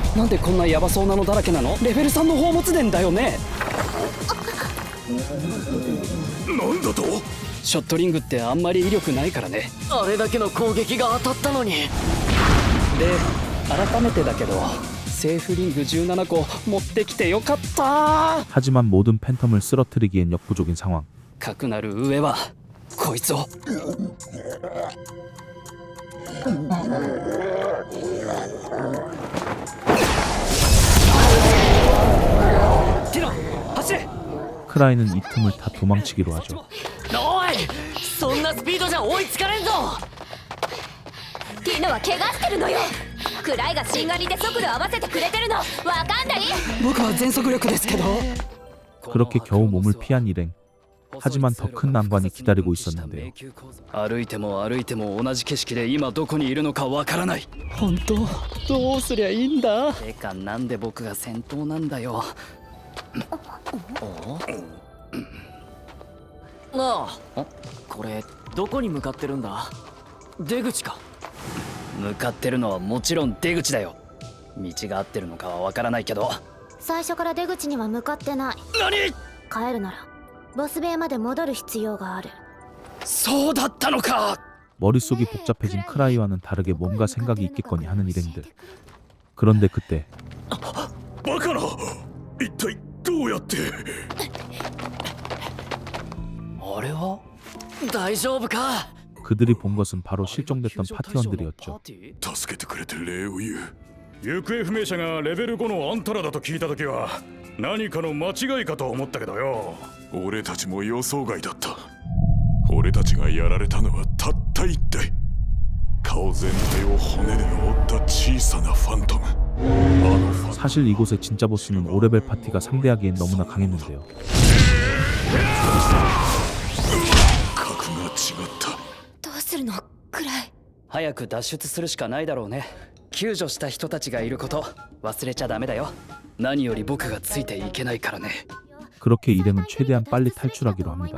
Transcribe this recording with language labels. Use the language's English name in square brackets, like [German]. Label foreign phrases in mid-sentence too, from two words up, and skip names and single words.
[Japanese] でこんなヤバそうなのだらけなの？レベル3の宝物殿だよね。なんだと？ショットリングってあんまり威力ないからね。あれだけの攻撃が当たったのに。で改めてだけどセーフリング17個持ってきてよかった。 [Korean] 하지만 모든 팬텀을 쓰러뜨리기엔 역부족인 상황. [Japanese] かくなる上はこいつを。ティノ走れ。 [Korean] 크라이는 이 틈을 타 도망치기로 하죠. [Japanese] おい、そんなスピードじゃ追いつかれんぞ。ティノは怪我してるのよ。クライがしんがりで速度合わせてくれてるのわかんない？僕は全速力ですけど。 [Korean] 그렇게 겨우 몸을 피한 일행. 하지만 더 큰 난관이 기다리고 있었는데요. [Japanese] 歩いても歩いても同じ景色で今どこにいるのかわからない。本当どうすりゃいいんだ。てかなんで僕が先頭なんだよ。ああ、これどこに向かってるんだ？出口か。向かってるのはもちろん出口だよ。道が合ってるのかはわからないけど。最初から出口には向かってない。何？帰るならボス部屋まで戻る必要がある。そうだったのか。 [Korean] 머릿속이 복잡해진 크라이와는 다르게 뭔가 생각이 있겠거니 하는 일행들. 그런데 그때 [Japanese] バカな。一体どうやって？あれは大丈夫か？ [Korean] 그들이 본 것은 바로 실종됐던 파티원들이었죠. [Japanese] 助けてくれて礼を言う。行方不明者がレベル5のあんたらだと聞いたときは何かの間違いかと思ったけどよ。俺たちも予想外だった。俺たちがやられたのはたった一体。顔全体を骨で覆った小さなファントム。 [Korean] 사실 이곳의 진짜 보스는 5레벨 파티가 상대하기엔 너무나 강했는데요. [Japanese] 格が違った。どうするのクライ？早く脱出するしかないだろうね。救助した人たちがいること忘れちゃダメだよ。何より僕がついていけないからね。 [Korean] 그렇게 일행은 최대한 빨리 탈출하기로 합니다.